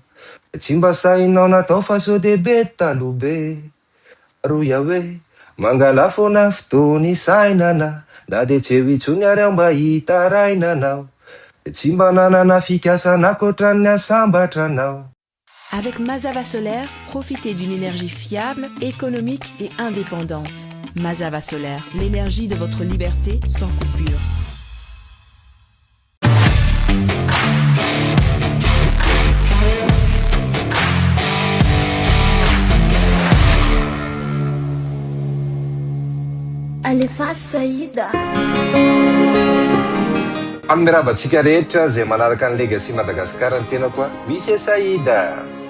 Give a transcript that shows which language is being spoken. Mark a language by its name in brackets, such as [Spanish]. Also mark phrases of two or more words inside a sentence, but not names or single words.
[Malagasy] Tsy mba sainao natao fa so dehibe taloha be. Aroya hoe mangala foana fotoany sainana na de tsy eo itsony ary aho mba hitarainanao. Tsy mba nanana fikasana ankoatran'ny asambatranao. [French] Avec Mazava Solaire, profitez d'une énergie fiable, économique et indépendante. Mazava Solaire, l'énergie de votre liberté sans coupure. [Malagasy] Alefa Saïda. Amin'ny ravantsika rehetra zay manaraka ny legacy Madagasikara ny tena koa misy Saïda.